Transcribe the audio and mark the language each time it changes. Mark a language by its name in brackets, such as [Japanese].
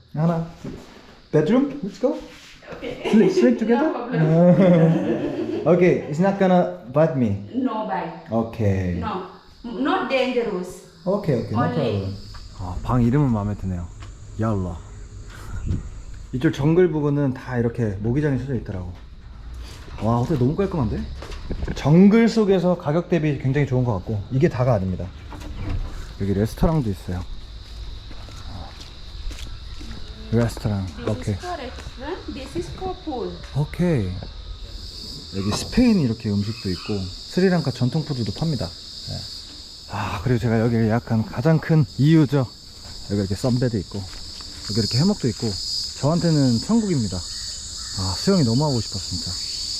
[Korean] 하나, [English] bedroom, let's go. Okay. Sleep together. No problem. Okay, it's not gonna bite me. No bite. Okay. No. Not dangerous. Okay, no Only. problem. [Korean] 아, 방 이름은 마음에 드네요. 야올라. 이쪽 정글 부근은 다 이렇게 모기장이 쳐져 있더라고. 와, 호텔 너무 깔끔한데? 정글 속에서 가격 대비 굉장히 좋은 것 같고, 이게 다가 아닙니다. 여기 레스토랑도 있어요. 레스토랑. 오케이. [English] For restaurant, this is for pool. [Korean] 오케이. 여기 스페인 이렇게 음식도 있고 스리랑카 전통 푸드도 팝니다. 네. 아, 그리고 제가 여기 예약한 가장 큰 이유죠. 여기 이렇게 썬베드 있고 여기 이렇게 해먹도 있고 저한테는 천국입니다. 아, 수영이 너무 하고 싶었어 진짜.